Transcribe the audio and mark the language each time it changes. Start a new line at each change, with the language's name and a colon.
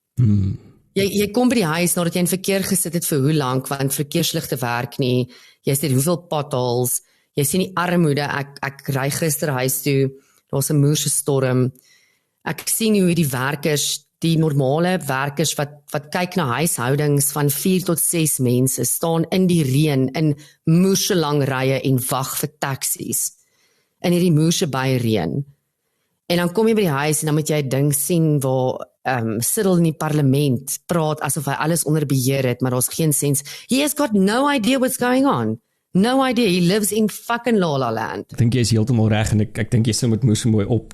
Afrikaans: Jy kom by die huis nadat jy in verkeer gesit het vir hoe lank, want verkeersligte werk nie, jy sien hoeveel potholes, jy sien die armoede, ek ry gister huis toe, daar's 'n moerse storm, ek sien hoe die werkers, die normale werkers wat kyk na huishoudings van 4 tot 6 mense, staan in die reën, in moerse lang rye en wag vir taksies, in hierdie moerse by reën. En dan kom jy by die huis en dan moet jy 'n ding sien waar Cyril in die parlement praat asof hy alles onder beheer het, maar daar's geen sens.
English: He has got no idea what's going on. No idea, he lives in fucking La La Land.
Afrikaans: Ek dink jy is heeltemal reg en ek dink jy sê met moes mooi op.